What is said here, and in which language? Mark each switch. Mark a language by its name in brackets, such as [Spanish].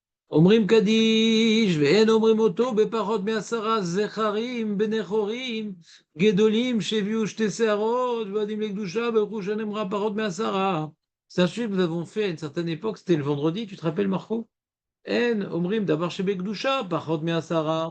[Hebrew] אומרים קדיש, ואין אומרים אותו בפחות מ10 זכרים בני-חורים גדולים שהביאו 2 שערות ועדים לקדושה ברכו שנאמרה פחות מ10. [French] C'est un sujet que nous avons fait à une certaine époque, c'était le vendredi, tu te rappelles Marco? [Hebrew] En אומרים דבר שבקדושה פחות מ10.